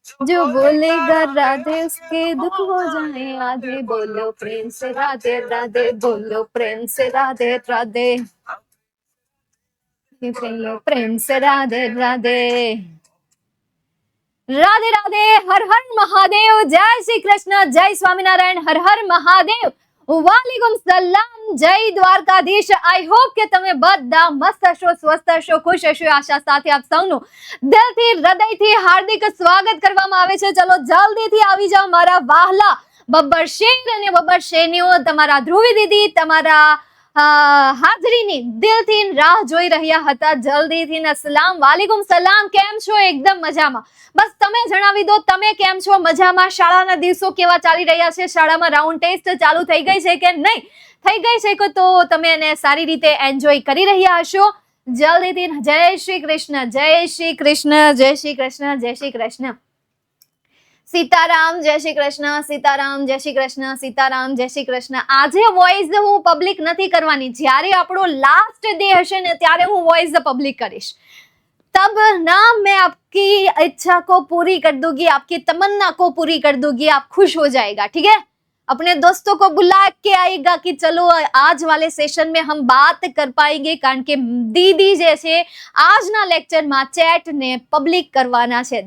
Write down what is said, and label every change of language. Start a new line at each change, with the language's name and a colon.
Hindi: जो बोलेगा राधे उसके दुख हो जाए आधे, बोलो प्रेम से राधे राधे, बोलो प्रेम से राधे राधे, प्रेम से राधे राधे. राधे राधे, हर हर महादेव, जय श्री कृष्ण, जय स्वामीनारायण, हर हर महादेव, वालेकुम सलाम.
Gujarati: જય દ્વારકાધીશ. આઈ હોપ કે તમે બધા મસ્ત હશો, સ્વસ્થ હશો, ખુશ હશો. આશા સાથે આપ સૌનું દિલથી હૃદયથી હાર્દિક સ્વાગત કરવામાં આવે છે. ચલો જલ્દીથી આવી જાઓ મારા વહાલા બબ્બર શેર અને બબ્બર શેરનીઓ. તમારા ધ્રુવી દીદી તમારા હાજરીની દિલથી રાહ જોઈ રહ્યા હતા. જલ્દીથી અસલામ વાલેકુમ સલામ. કેમ છો? એકદમ મજામાં. બસ તમે જણાવી દો તમે કેમ છો? મજામાં? શાળાના દિવસો કેવા ચાલી રહ્યા છે? શાળામાં રાઉન્ડ ટેસ્ટ ચાલુ થઈ ગઈ છે કે નહીં થઈ ગઈ છે કે તો તમે એને સારી રીતે એન્જોય કરી રહ્યા હશો? જલ્દીથી જય શ્રી કૃષ્ણ, જય શ્રી કૃષ્ણ, જય શ્રી કૃષ્ણ, જય શ્રી કૃષ્ણ. સીતારામ, જય શ્રી કૃષ્ણ, સીતારામ, જય શ્રી કૃષ્ણ, સીતારામ, જય શ્રી કૃષ્ણ. આજે વોઇસ હું પબ્લિક નથી કરવાની. જ્યારે આપણો લાસ્ટ ડે હશે ને ત્યારે હું વોઇસ પબ્લિક કરીશ.
Hindi: तब ना मैं आपकी इच्छा को पूरी कर दूंगी, आपकी तमन्ना को पूरी कर दूंगी, आप खुश हो जाएगा. ठीक है? अपने दोस्तों को बुला के आएगा कि चलो आज वाले सेशन में हम बात कर पाएंगे.
Gujarati: કારણ કે દીદી જે છે આજના લેક્ચરમાં ચેટ ને પબ્લિક કરવાના છે.